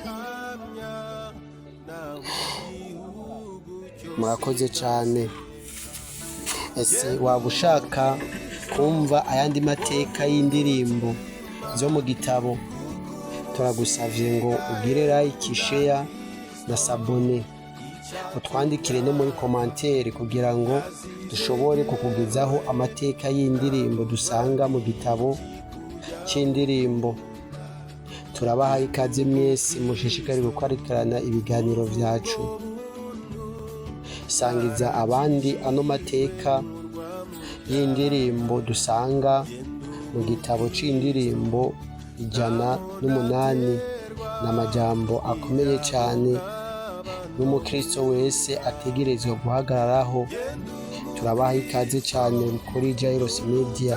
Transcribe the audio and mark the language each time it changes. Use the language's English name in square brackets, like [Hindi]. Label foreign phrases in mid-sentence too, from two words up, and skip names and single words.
[Rundi] Murakoze cyane. Ese waba ushaka kumva ayandi mateka y'indirimbo zo mu gitabo? Turagusavye ngo ugire [English] like, share [Rundi] na sabone, utwandikire no muri commentaire kugira ngo dushobore kukugezaho amateka y'indirimbo dusanga mu gitabo c'indirimbo. Turabaha ikaze mwese mushishikari gukurikirana ibiganiro vyacu. Sangiza abandi ano mateka y'indirimbo dusanga mu gitabo c'indirimbo 108 n'amajambo akomeye cyane n'umukristo wese ategerezwa guhagararaho. Turabaha ikaze cyane kuri Jairos Media.